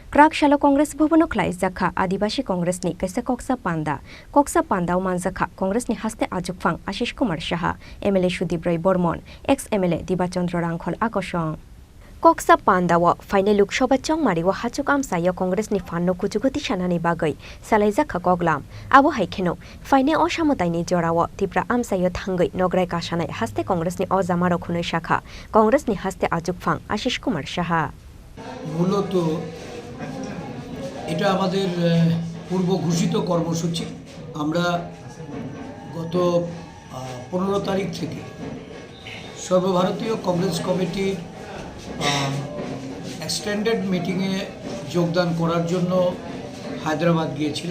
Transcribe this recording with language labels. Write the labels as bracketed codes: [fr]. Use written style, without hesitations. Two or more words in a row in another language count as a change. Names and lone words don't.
[trp] Kraksalo Congress Bhavano Khlaijkaha Adhibasi Congress ni Kaisa Kokchab Panda Manjakha Congress ni haste ajukfang Ashish Kumar Saha MLA Sudibrai Bormon ex MLA Dibachandra Rangkhol Akosong Kokchab Panda wa final Lok Sabha chongmari wa hachuk amsayo Congress ni fanno kujuguti sanani bagai Khlaijkaha koglam abo haikeno final osamotaini jorawo Tripura amsayo thangai nograi kasanai haste Congress ni ojamaro khunoi shakha Congress ni haste ajukfang Ashish Kumar Saha [bn] মূলত এটা আমাদের পূর্ব ঘোষিত কর্মসূচি আমরা গত 15 তারিখ থেকে সর্বভারতীয় কংগ্রেস কমিটির [en] extended meeting [bn] যোগদান করার জন্য হায়দ্রাবাদ গিয়েছিলাম।